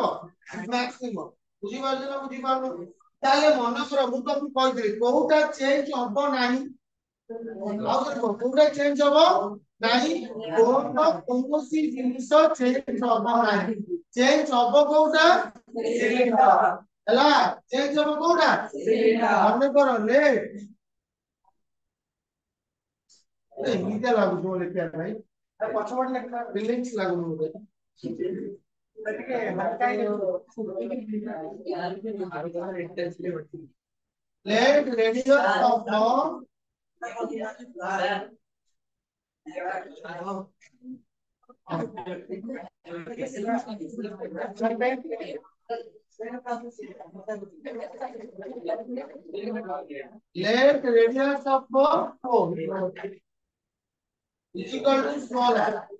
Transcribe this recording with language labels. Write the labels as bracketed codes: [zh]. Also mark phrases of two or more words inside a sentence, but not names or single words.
[or] ମ୍ୟାକ୍ସିମମ ବୁଝିପାରୁଛ ନା ବୁଝିପାରୁନ ତାହେଲେ ମନକର ମୁଁ ତମକୁ କହିଥିଲି କୋଉଟା ଚେଞ୍ଜ ହବ ନାହିଁ ଆଉ କୋଉଟା ଚେଞ୍ଜ ହବ ନାହିଁ କୋନ କୌଣସି ଜିନିଷ ଚେଞ୍ଜ ହବ ନାହିଁ ଚେଞ୍ଜ ହବ କୋଉଟା ସିଲିଣ୍ଡର ହେଲା ଚେଞ୍ଜ ହବ କୋଉଟା ସିଲିଣ୍ଡର ମନେକର ଲେଟ୍ ଏମିତିଆ ଲାଗୁଛି ମୋ ଲେଖିବା ପାଇଁ ପଛପଟେ ଲେଖିଲା ଫିଲିଂସ୍ ଲାଗୁନି ବୋଧେ [en] let radius of let radius of cone is equal to small r